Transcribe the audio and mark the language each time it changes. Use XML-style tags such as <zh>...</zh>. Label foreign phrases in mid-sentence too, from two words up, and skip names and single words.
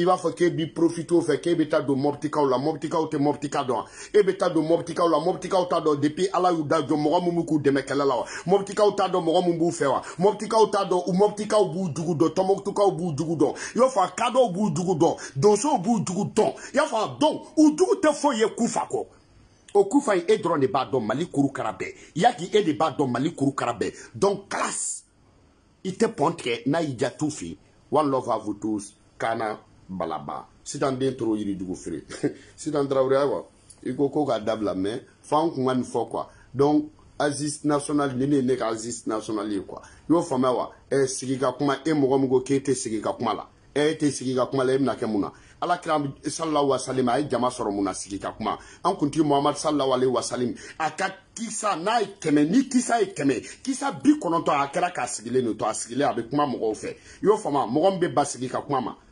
<bm>b'a fɔ k'e b'i profiter o fɛ k'e bɛ taa don mɔbitikaw la mɔbitikaw tɛ mɔbitika dɔn e bɛ taa don mɔbitikaw la mɔbitikaw t'a dɔn depuis ala y'u da jɔ mɔgɔ min b'u k'u dɛmɛ kɛlɛ la wa mɔbitikaw t'a dɔn mɔgɔ min b'u fɛ wa mɔbitikaw t'a dɔn u mɔbitikaw b'u jugu dɔn tɔnmɔkutukaw b'u jugu dɔn i b'a fɔ a kadɔw b'u jugu dɔn donsow b'u jugu dɔn i y'a fɔ donc u jugu tɛ foyi ye kufa kɔ o kufa in e dɔrɔn de b'a dɔn mali kurukara bɛɛ yaki e de b'a dɔn mali kurukara bɛɛ donc classe i tɛ pɔn tigɛ n'a y'i ja tu fɛ</bm> <en>one love</en> <fr>à vous tous</fr> <bm>kana balaba sitan den toro yirijugu feere sitan Traoré ayiwa i ko ko k'a dabila mais fan kun ka nin fɔ quoi donc Aziz national ni ne ka Aziz national ye quoi i y'o faamuya wa sigi ka kuma e mɔgɔ min ko k'e tɛ sigi ka kuma la e tɛ sigi ka kuma la e bɛna kɛ mun na alakira</bm> <ar>صلى الله عليه وسلم</ar> <bm>a ye jama sɔrɔ mun na sigi ka kuma an kuntigi Muhammad</bm> <ar>صلى الله عليه وسلم</ar> <bm>a ka kisa n'a ye 100 ni kisa ye 100 kisa 90 a kɛra k'a sigilen de to a sigilen a bɛ kuma mɔgɔw fɛ i y'o faamuya mɔgɔ min bɛ ba sigi ka kuma ma</bm>